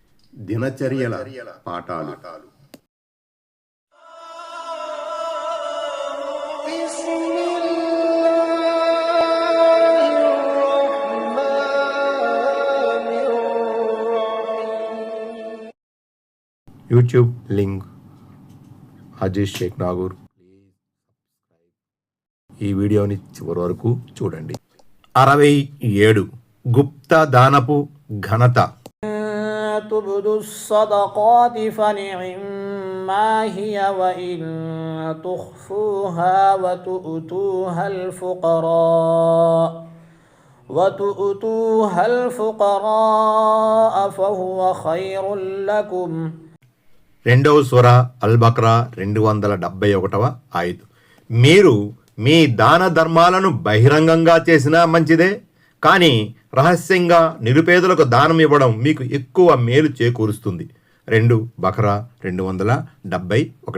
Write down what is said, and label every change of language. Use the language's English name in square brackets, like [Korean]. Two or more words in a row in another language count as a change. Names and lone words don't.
[Telugu] దినచర్యల పాఠాలు. [English] YouTube link [Telugu] అజీజ్ షేక్ నాగూర్. ఈ వీడియోని చివరి వరకు చూడండి. 67 గుప్త దానపు ఘనత. [Arabic] تبدوا الصدقات فنعما هي وإن تخفوها وتؤتوها الفقراء فهو خير لكم. [Telugu] రెండవ సూర అల్ బక్రా 271వ ఆయతు. మీరు మీ దాన ధర్మాలను బహిరంగంగా చేసినా మంచిదే, కానీ రహస్యంగా నిరుపేదలకు దానం ఇవ్వడం మీకు ఎక్కువ మేలు చేకూరుస్తుంది. 2 బక్రా 271.